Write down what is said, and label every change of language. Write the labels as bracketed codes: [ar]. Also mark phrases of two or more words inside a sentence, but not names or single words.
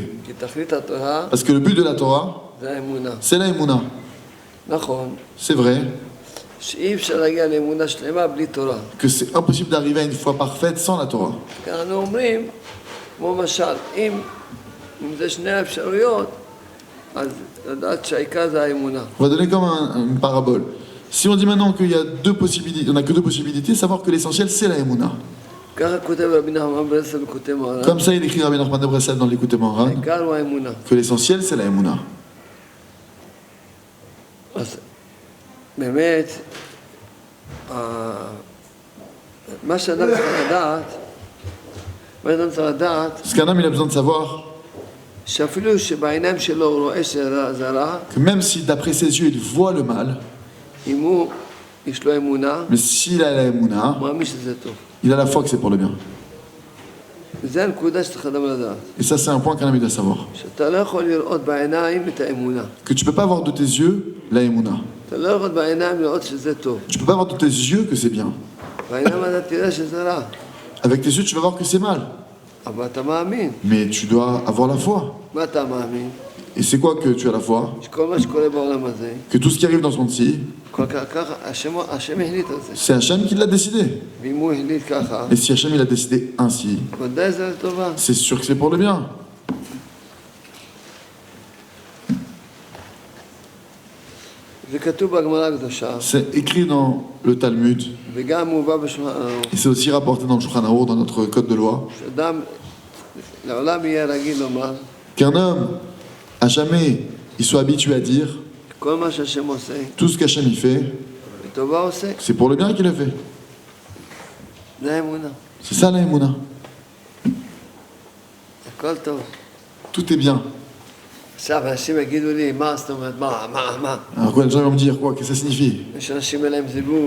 [he] כי תכלית התורה [fr] Parce que le but de la Torah, [he] זה האמונה. [fr] c'est la Emouna. [he] נכון, [fr] C'est vrai [he] שאי אפשר להגיע לאמונה שלמה בלי תורה. [fr] que c'est impossible d'arriver à une foi parfaite sans la Torah. [he] כי אנחנו אומרים, כמו משל, אם זה שני האפשרויות, אז לדעת שהעיקר זה האמונה. [fr] On va donner comme une parabole. Si on dit maintenant qu'il y a deux possibilités, on n'a que deux possibilités, savoir que l'essentiel c'est la Emouna. [he] ככה כותב רבי נחמן ברסלב וכותב מוהר"ן, [fr] Comme ça, il écrit Rabbi Nachman de Breslev dans l'écoute Moharan, [he] העיקר הוא האמונה. [fr] que l'essentiel c'est la Emouna. [he] אז באמת, מה שאדם צריך לדעת, [fr] Parce qu'un homme, il a besoin de savoir [he] שאפילו שבעיניים שלו הוא רואה שזה רע, [fr] que même si d'après ses yeux il voit le mal, [he] אם הוא, יש לו אמונה, [fr] mais s'il a la Emouna, [he] הוא מאמין שזה טוב. [fr] il a la foi que c'est pour le bien. [he] וזו הנקודה שצריך אדם לדעת. [fr] Et ça, c'est un point qu'un homme doit savoir. [he] שאתה לא יכול לראות בעיניים את האמונה. [fr] Que tu peux pas voir de tes yeux la Emouna. [he] אתה לא יכול בעיניים לראות שזה טוב. [fr] Tu peux pas voir de tes yeux que c'est bien. [he] בעיניים אתה תראה שזה רע. [fr] Avec tes yeux, tu vas voir que c'est mal. [he] אבל אתה מאמין. [fr] Mais tu dois avoir la foi. [he] מה אתה מאמין? [fr] Et c'est quoi que tu as la foi? [he] שכל מה שקורה בעולם הזה, [fr] Que tout ce qui arrive dans ce monde-ci, [he] כל כך ככה, השם החליט על זה. [fr] c'est Hachem qui l'a décidé. [he] ואם הוא החליט ככה, [fr] Et si Hachem il a décidé ainsi, [he] ודאי זה לטובה. [fr] c'est sûr que c'est pour le bien. [he] זה כתוב בגמרא הקדושה, [fr] C'est écrit dans le Talmud, [he] וגם מובא בשולחן ערוך, [fr] et c'est aussi rapporté dans le Shulchan Aruch, dans notre code de loi, [he] שאדם לעולם יהיה רגיל לומר, [fr] qu'un homme, à jamais, il soit habitué à dire [he] כל מה שהשם עושה, [fr] tout ce qu'Hachem il fait, [he] לטובה עושה, [fr] c'est pour le bien qu'il le fait. [he] זה האמונה. [fr] C'est ça la Emouna. [he] הכל טוב. [fr] Tout est bien. [he] עכשיו אנשים יגידו לי, מה זאת אומרת, מה? [fr] Alors quoi, les gens vont me dire quoi? Qu'est-ce que ça signifie? [he] יש אנשים אין להם זיווג,